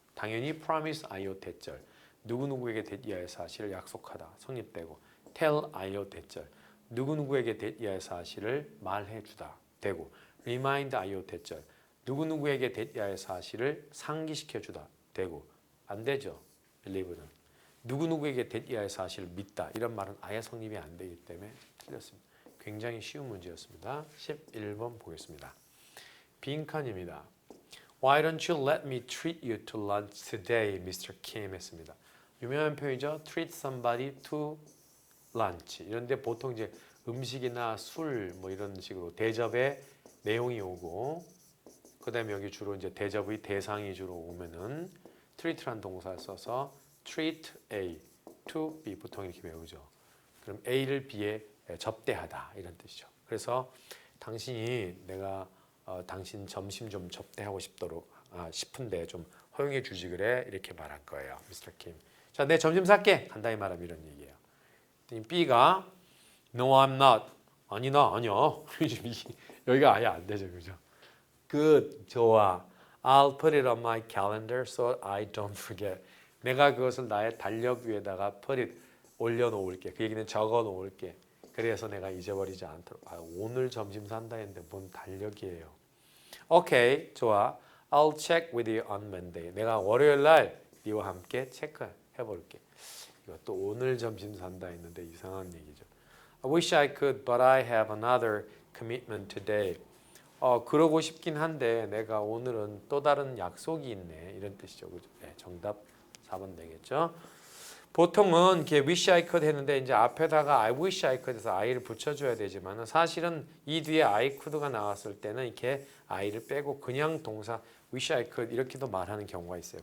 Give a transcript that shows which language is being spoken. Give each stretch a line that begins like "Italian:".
Korean: 당연히 promise io 대절 누구누구에게 대이하의 사실을 약속하다 성립되고 tell io 대절 누구누구에게 대이하의 사실을 말해주다 되고 remind io 대절 누구누구에게 대이하의 사실을 상기시켜주다 되고 안 되죠. believe는 누구누구에게 대이하의 사실을 믿다 이런 말은 아예 성립이 안 되기 때문에 틀렸습니다. 굉장히 쉬운 문제였습니다. 11번 보겠습니다. 빈칸입니다.
English: Why don't you let me treat you to lunch today, Mr.
Korean: Kim 했습니다. 유명한 표현이죠.
English: Treat somebody to lunch.
Korean: 이런데 보통 이제 음식이나 술 뭐 이런 식으로 대접의 내용이 오고 그다음에 여기 주로 이제 대접의 대상이 주로 오면은 treat란 동사를 써서 treat A to B 보통 이렇게 배우죠. 그럼 A를 B에 접대하다 이런 뜻이죠. 그래서 당신이 내가 당신 점심 좀 접대하고 싶은데 좀 허용해 주지 그래 이렇게 말할 거예요. 미스터 킴. 자, 내 점심 살게. 간단히 말하면 이런 얘기예요. B가
English: No, I'm not.
Korean: 아니다, 아니야. 여기가 아예 안 되죠, 그죠?
English: Good,
Korean: 좋아.
English: I'll put it on my calendar so I don't forget.
Korean: 내가 그것을 나의 달력 위에다가
English: put it
Korean: 올려놓을게. 그 얘기는 적어놓을게. 그래서 내가 잊어버리지 않도록. 오늘 점심 산다 했는데 뭔 달력이에요. 오케이, 좋아.
English: I'll check with you on Monday.
Korean: 내가 월요일 날 네와 함께 체크해볼게. 이것도 오늘 점심 산다 했는데 이상한 얘기죠.
English: I wish I could, but I have another commitment today.
Korean: 그러고 싶긴 한데 내가 오늘은 또 다른 약속이 있네. 이런 뜻이죠. 그죠? 네, 정답 4번 되겠죠. 보통은 이렇게
English: wish I could
Korean: 했는데 이제 앞에다가
English: I wish I could
Korean: 해서 I를 붙여줘야 되지만 사실은 이 뒤에 I could가 나왔을 때는 이렇게 I를 빼고 그냥 동사 wish I could 이렇게도 말하는 경우가 있어요.